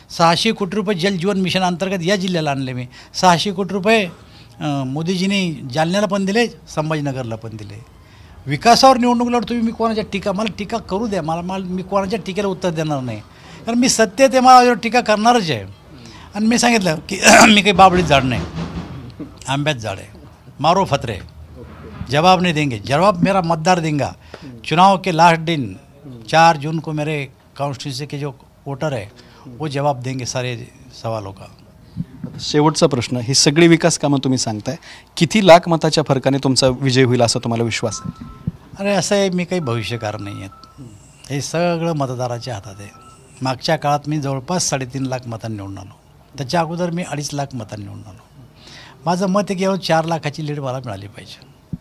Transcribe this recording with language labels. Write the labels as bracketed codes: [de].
[mr] 600 कोटी रुपये जल जीवन मिशन अंतर्गत या जिल्ह्याला आणले मी. 600 कोटी रुपये मोदीजींनी जालन्याला पण दिले, संभाजीनगरला पण दिले. विकासावर निवडणूक लढतो मी कोणाच्या मला टीका करू द्या, मी कोणाच्या टीकेला उत्तर देणार नाही, कारण मी सत्तेत आहे, मला टीका करणारच आहे. आणि मी सांगितलं की मी काही बाबळीत झाड नाही, आंब्यात झाड आहे. [hi] मारो फतरे, जवाब नहीं देंगे, जवाब मेरा मतदार देंगे. चुनाव के लास्ट दिन 4 जून को मेरे कॉन्स्टिट्यूंसी के जो वोटर है वो जवाब देंगे सारे सवालों का. [mr] शेवटचा प्रश्न, ही सगळी विकास कामं तुम्ही सांगताय, किती लाख मताच्या फरकाने तुमचा विजय होईल असा तुम्हाला विश्वास आहे? अरे असं आहे, मी काही भविष्यकार नाही आहेत. हे सगळं मतदाराच्या हातात आहे. मागच्या काळात मी जवळपास 3.5 लाख मतांनी निवडून आलो. त्याच्या अगोदर मी 2.5 लाख मतांनी निवडून आलो. माझं मत आहे की 4 लाखाची लीड मला मिळाली पाहिजे.